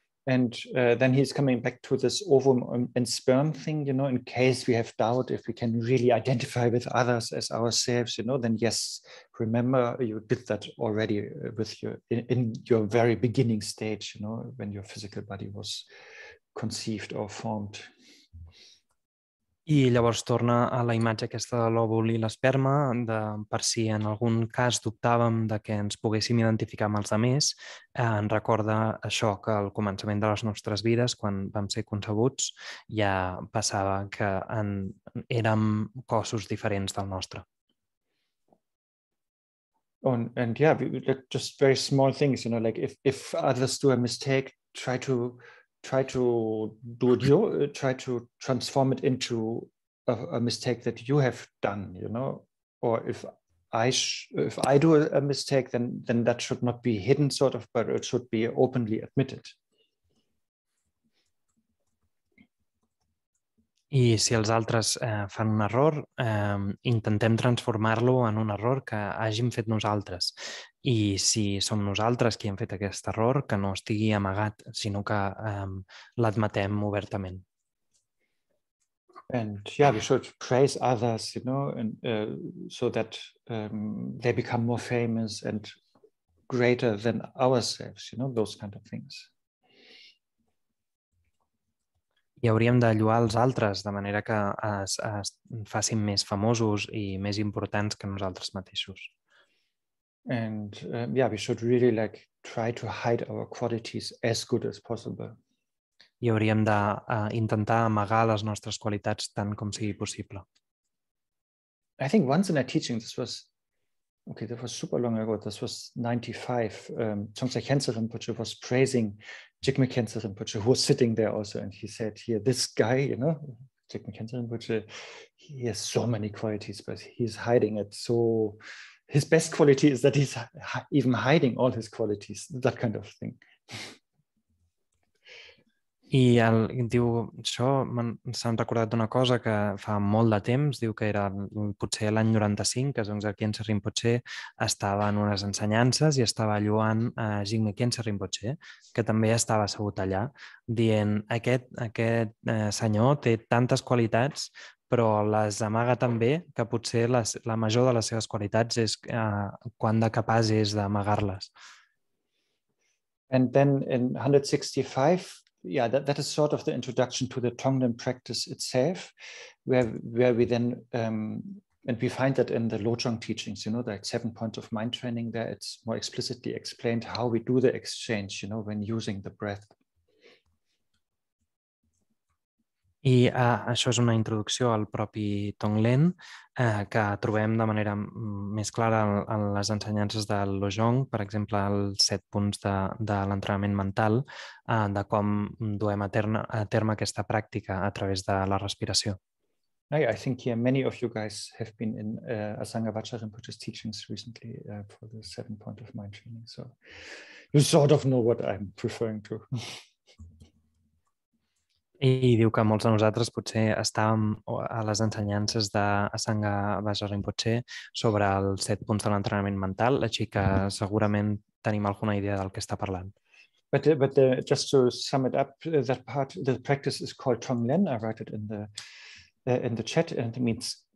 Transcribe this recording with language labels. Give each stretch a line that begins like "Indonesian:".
English: And then he's coming back to this ovum and sperm thing, you know, in case we have doubt if we can really identify with others as ourselves, you know, then yes, remember you did that already with in your very beginning stage, you know, when your physical body was conceived or formed.
Catalan: I llavors torna a la imatge aquesta de l'òvul i l'esperma, per si en algun cas dubtàvem de que ens poguéssim identificar amb els altres, ens recorda això, que al començament de les nostres vides, quan vam ser concebuts, ja passava que érem cossos diferents del nostre.
English: And yeah, just very small things, you know, like if others do a mistake, try to do it, try to transform it into a mistake that you have done, you know, or if I do a mistake, then that should not be hidden, sort of, but it should be openly admitted.
Catalan: I si els altres fan un error, intentem transformar-lo en un error que hàgim fet nosaltres. I si som nosaltres qui hem fet aquest error, que no estigui amagat, sinó que l'admetem obertament.
English: And yeah, we should praise others, you know, and so that they become more famous and greater than ourselves, you know, those kind of things.
Catalan: I hauríem de lloar els altres de manera que es facin més famosos i més importants que nosaltres mateixos.
English: And yeah, we should really like try to hide our qualities as good as possible.
Catalan: I hauríem d'intentar amagar les nostres qualitats tant com sigui possible.
English: I think once in a teaching, that was super long ago, this was 95, Dzongsar Khyentse Rinpoche was praising Jigme Khyentse Rinpoche, who was sitting there also, and he said, here, this guy, you know, Jigme Khyentse Rinpoche, he has so many qualities, but he's hiding it. So his best quality is that he's even hiding all his qualities, that kind of thing.
Catalan: I diu, això s'han recordat d'una cosa que fa molt de temps, diu que era potser l'any 95, que Dzongsar Khyentse Rinpoche estava en unes ensenyances i estava lloant a Jigme Khyentse Rinpoche, que també estava assegut allà, dient, aquest senyor té tantes qualitats, però les amaga també, que potser la major de les seves qualitats és quan de capaç és d'amagar-les.
English: And then in 165, yeah, that is sort of the introduction to the Tonglen practice itself, where we then, and we find that in the Lojong teachings, you know, like 7 points of mind training there, it's more explicitly explained how we do the exchange, you know, when using the breath.
Catalan: I això és una introducció al propi Tonglen que trobem de manera més clara en les ensenyances del Lojong, per exemple, els 7 punts de l'entrenament mental, de com duem a terme aquesta pràctica a través de la respiració.
English: I think here many of you guys have been in Asangavacha Rinpoche's teachings recently for the 7 point of mind training, so you sort of know what I'm referring to.
Catalan: I diu que molts de nosaltres potser estàvem a les ensenyances d'Asangavacha Rinpoche sobre els 7 punts de l'entrenament mental, així que segurament tenim alguna idea del que està parlant.
English: But just to sum it up, that part, the practice is called Tonglen. I write it in the chat, and it means